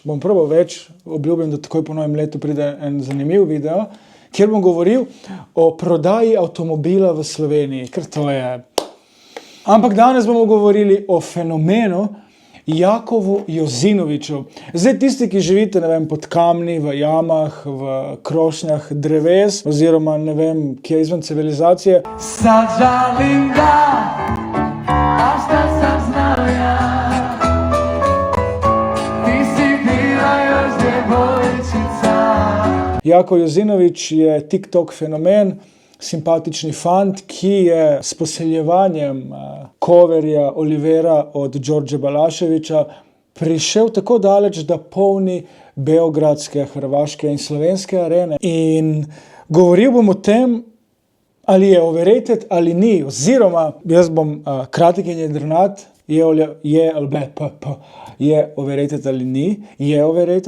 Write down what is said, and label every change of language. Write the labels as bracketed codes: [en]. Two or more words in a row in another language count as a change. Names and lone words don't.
[sl] Obljubim, da takoj po novem letu pride en zanimiv video, kjer bom govoril o prodaji avtomobila v Sloveniji, ker to je. Ampak danes bomo govorili o fenomenu Jakovu Jozinoviču. Zdaj tisti, ki živite, ne vem, pod kamni, v jamah, v krošnjah dreves, oziroma ne vem, kje izven civilizacije. [hr] Sad žalim ga, a šta sam znao ja. Ti si bila još djevojčica. [sl] Jakov Jozinovič je TikTok fenomen, simpatični fant, ki je s poseljevanjem coverja Olivera od Đorđe Balaševića prišel tako daleč, da polni beogradske, hrvaške in slovenske arene. In govoril bom o tem, ali je overrated ali ni, oziroma jaz bom kratek in jedrnat, je overrated ali ni, je overrated,